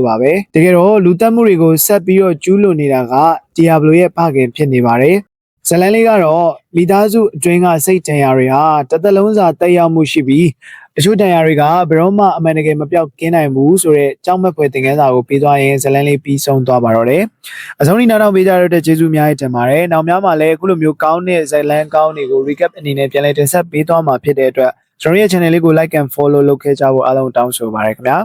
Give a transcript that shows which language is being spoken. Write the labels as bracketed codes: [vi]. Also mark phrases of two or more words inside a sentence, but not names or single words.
[my] ပါပဲတကယ်တော့လူတက်မှုတွေကိုဆက်ပြီးတော့ကျူးလွန်နေတာက Diablo ရဲ့ဖခင်ဖြစ်နေပါတယ်ဇလန်လေးကတော့မိသားစုအတွင်းကစိတ်တန်ရာတွေဟာတစ်သက်လုံးစာတက်ရောက်မှုရှိပြီးတချို့တန်ရာတွေကဘယ်တော့မှအမှန်တကယ်မပြောက်ကင်းနိုင်ဘူးဆိုတဲ့ကြောက်မက်ဖွယ်သင်ခန်းစာကိုပေးသွားရင်ဇလန်လေးပြီးဆုံးသွားပါတော့တယ်အဆုံးထိနောက်တော့ပေးကြရတဲ့ကျေးဇူးအများကြီးတင်ပါတယ်နောက်များမှာလည်းအခုလိုမျိုးကောင်းတဲ့ဇလန်ကောင်းတွေကို recap အနေနဲ့ပြန်လည်တင်ဆက်ပေးသွားမှာဖြစ်တဲ့အတွက်ကျွန်တော်ရဲ့ channel လေးကို [en] like and follow [my] လုပ်ခဲ့ကြဖို့အားလုံးတောင်းဆိုပါရခင်ဗျာ